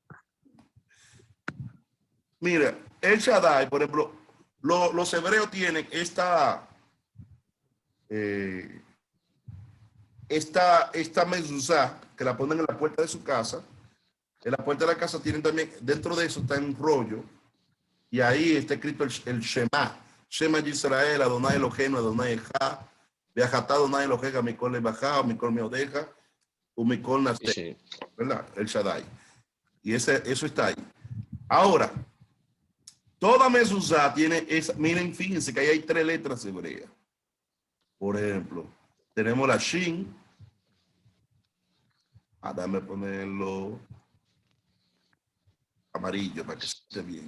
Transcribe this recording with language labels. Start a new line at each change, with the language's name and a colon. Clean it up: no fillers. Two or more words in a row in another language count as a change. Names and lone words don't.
Spanish: Mira, el Shaddai, por ejemplo, los hebreos tienen esta mezuzá que la ponen en la puerta de su casa. En la puerta de la casa tienen también, dentro de eso está un rollo, y ahí está escrito el Shema.
Hebrew: שמע ישראל אדוני אלוהינו אדוני אחד ואהבת אדוני אלוהיך מכל לבבך מכל מאודך ומכל נפשך,
Spanish: ¿verdad? El Shaddai. Y eso está ahí. Ahora, toda mezuzá tiene esa, miren, fíjense que ahí hay 3 letras hebreas. Por ejemplo, tenemos la Shin. Dame ponerlo amarillo para que esté bien.